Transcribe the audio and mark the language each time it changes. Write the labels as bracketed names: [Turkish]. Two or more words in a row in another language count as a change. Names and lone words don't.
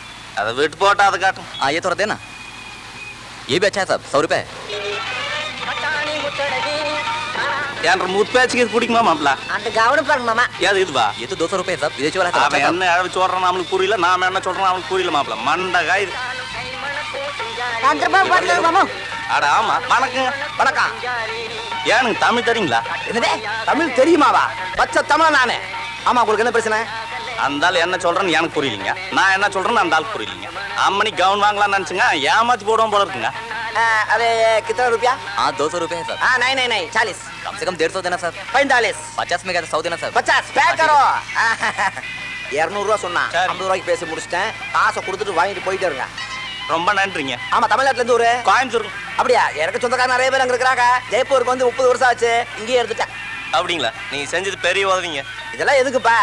[Tamil] அதை விட்டு போட்டா அதை காட்டும். [Hindi] ये थोड़ा देना. ये भी अच्छा है साहब, 100 रुपये. [Tamil] ஏன்ற முற்பேச்சுக்கு இது பிடிக்குமா மாப்பிள? அந்த கவனம் பாருங்க மாமா. ஏது இதுவா? [Hindi] ये तो 200 रुपये साहब, विदेशी वाला [Tamil] அவன் என்ன அழகு சொல்றான் நம்மளுக்கு புரியல, நாம என்ன சொல்றோம் அவனுக்கு புரியல மாப்பிள. மண்டகாய். மாமா. அட ஆமா, வணக்கம். வணக்கம். ஏனுங்க தமிழ் தெரியுங்களா? என்னதே தமிழ் தெரியுமாவா? பச்சை தமிழ் நானே. ஆமா, உங்களுக்கு என்ன பிரச்சனை? அந்த ஆள் என்ன சொல்றேன்னு எனக்கு புரியலீங்க, நான் என்ன சொல்றேன்னு அந்த ஆள் புரியலீங்க. அம்மனி கவுன் வாங்கலாம்னு நினைச்சுங்க, ஏமாத்தி போடுவோம் போல இருக்குங்க. [Hindi] अरे कितना रुपया? हाँ 200 रुपये है साहब. हाँ नहीं नहीं नहीं 40. कम से कम 150 देना साहब. 45. 50 में क्या 100 देना साहब. [Tamil] 50 [Hindi] पे करो. [Tamil] 200 ரூபா சொன்னா 50 ரூபாய்க்கு பேசி முடிச்சிட்டேன். காசை கொடுத்துட்டு வாங்கிட்டு போயிட்டே இருங்க. ரொம்ப நன்றிங்க. ஆமா, தமிழ்நாட்டுல இருந்து ஒரு கோயம்புத்தூர். அப்படியா? எனக்கு சொந்தக்கார நிறைய பேர் அங்க இருக்கிறாங்க. ஜெய்ப்பூருக்கு வந்து 30 வருஷம் ஆச்சு, இங்கேயே எடுத்துட்டேன். அப்படிங்களா? நீங்க செஞ்சது பெரிய உதவிங்க. இதெல்லாம் எதுக்குப்பா?